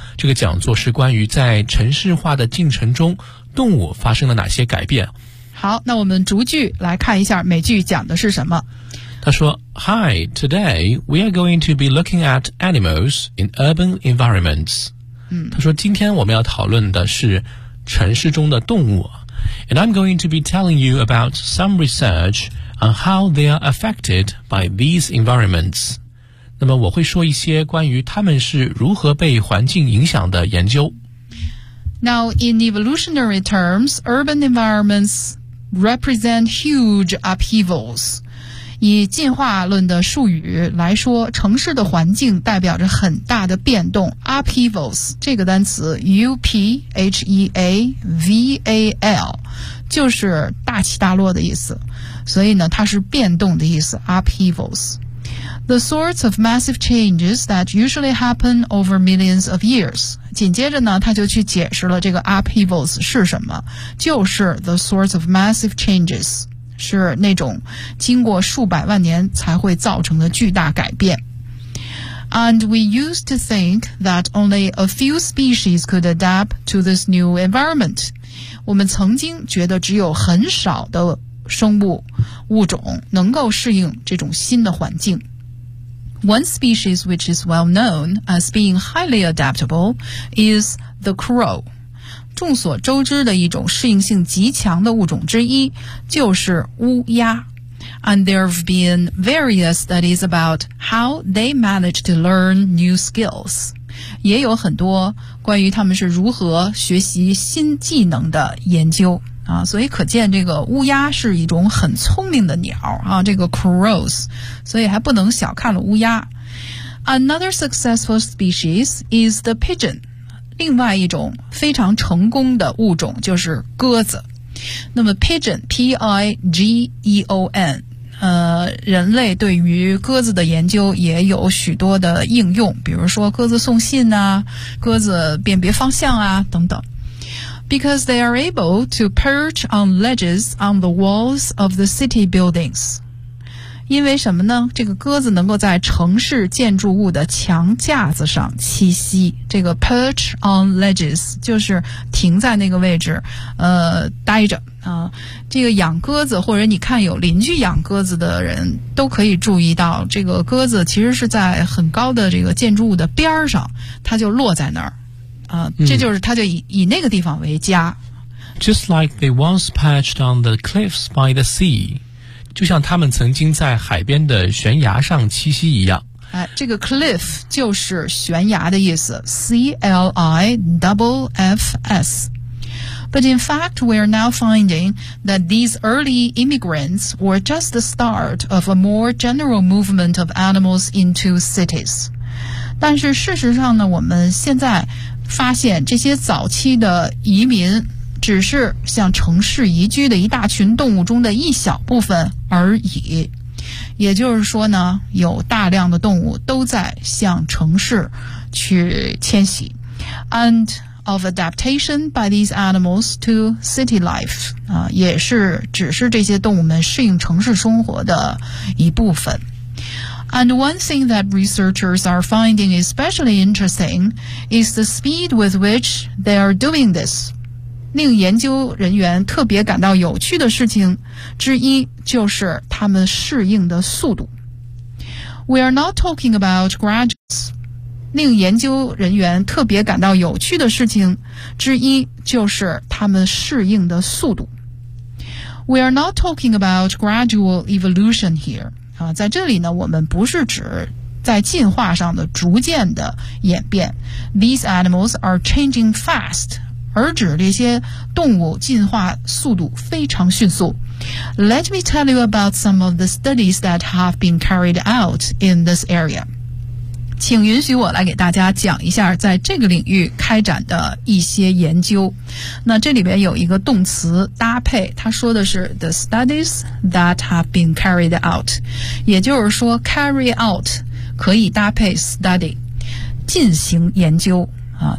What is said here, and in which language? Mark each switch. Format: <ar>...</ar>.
<zh>这个讲座是关于在城市化的进程中，动物发生了哪些改变。好，那我们逐句来看一下每句讲的是什么。他说</zh> <en>,Hi, today we are going to be looking at animals in urban environments.、嗯、</en> <zh>他说今天我们要讨论的是城市中的动物。</zh> <en>And I'm going to be telling you about some research on how they are affected by these environments.</en> <zh>那么我会说一些关于他们是如何被环境影响的研究。</zh> <en>Now, in evolutionary terms, urban environments represent huge upheavals.</en> <zh>以进化论的术语来说，城市的环境代表着很大的变动。 Upheavals, 这个单词 ,UPHEAVAL, 就是大起大落的意思。所以呢，它是变动的意思 ,upheavals.</zh> <en>The sorts of massive changes that usually happen over millions of years.</en> <zh>紧接着呢，他就去解释了这个 upheavals 是什么，就是</zh> <en>the sorts of massive changes,</en> <zh>是那种经过数百万年才会造成的巨大改变。</zh> <en>And we used to think that only a few species could adapt to this new environment.</en> <zh>我们曾经觉得只有很少的生物物种能够适应这种新的环境。</zh> <en>One species which is well known as being highly adaptable is the crow.</en> <zh>众所周知的一种适应性极强的物种之一就是乌鸦。</zh> <en>And there have been various studies about how they manage to learn new skills.</en> <zh>也有很多关于他们是如何学习新技能的研究。啊，所以可见这个乌鸦是一种很聪明的鸟啊，这个 crows, 所以还不能小看了乌鸦。</zh> <en>Another successful species is the pigeon.</en> <zh>另外一种非常成功的物种就是鸽子。那么 pigeon, P-I-G-E-O-N, 人类对于鸽子的研究也有许多的应用，比如说鸽子送信啊，鸽子辨别方向啊，等等。</zh> <en>Because they are able to perch on ledges on the walls of the city buildings.</en> <zh>因为什么呢？这个鸽子能够在城市建筑物的墙架子上栖息。这个 perch on ledges 就是停在那个位置，待着啊。这个养鸽子或者你看有邻居养鸽子的人都可以注意到，这个鸽子其实是在很高的这个建筑物的边上，它就落在那儿。这就是他就 以那个地方为家。</zh> <en>Just like they once perched on the cliffs by the sea,</en> <zh>就像他们曾经在海边的悬崖上栖息一样。这个 cliff 就是悬崖的意思 ,C-L-I-F-F-S.</zh> <en>But in fact, we are now finding that these early immigrants were just the start of a more general movement of animals into cities.</en> <zh>但是事实上呢，我们现在发现这些早期的移民只是向城市移居的一大群动物中的一小部分而已。也就是说呢，有大量的动物都在向城市去迁徙。</zh> <en>And of adaptation by these animals to city life,</en> <zh>啊，也是只是这些动物们适应城市生活的一部分。</zh> <en>And one thing that researchers are finding especially interesting is the speed with which they are doing this.</en> <zh>令研究人员特别感到有趣的事情之一就是他们适应的速度。</zh> <en>We are not talking about graduates.</en> <zh>令研究人员特别感到有趣的事情之一就是他们适应的速度。</zh> <en>We are not talking about gradual evolution here.</en> <zh>啊，在这里呢，我们不是指在进化上的逐渐的演变。</zh> <en>These animals are changing fast，</en> <zh>而指这些动物进化速度非常迅速。</zh> <en>Let me tell you about some of the studies that have been carried out in this area。</en> <zh>请允许我来给大家讲一下在这个领域开展的一些研究。那这里边有一个动词搭配，它说的是</zh> <en>the studies that have been carried out，</en> <zh>也就是说 carry out 可以搭配 study， 进行研究啊。</zh>